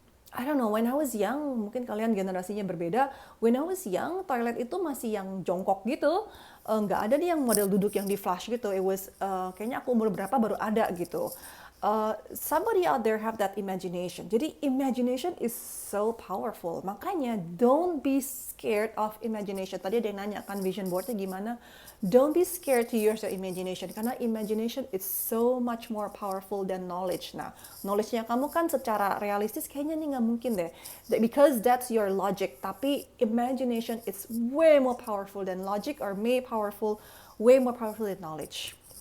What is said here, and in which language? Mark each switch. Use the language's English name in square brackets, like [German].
[English] I don't know, when I was young, [Indonesian] mungkin kalian generasinya berbeda. [English] When I was young, [Indonesian] toilet itu masih yang jongkok gitu. Nggak ada nih yang model duduk yang di flush gitu. [English] It was, [Indonesian] kayaknya aku umur berapa baru ada gitu. [English] Somebody out there have that imagination. [Indonesian] Jadi [English] imagination is so powerful. [Indonesian] Makanya [English] don't be scared of imagination. [Indonesian] Tadi ada yang nanya kan vision boardnya gimana. [English] Don't be scared to use your imagination. [Indonesian] Karena [English] imagination is so much more powerful than knowledge. [Indonesian] Nah, knowledge-nya kamu kan secara realistis kayaknya nih nggak mungkin deh. [English] Because that's your logic. [Indonesian] Tapi [English] imagination is way more powerful than logic, or way more powerful than knowledge.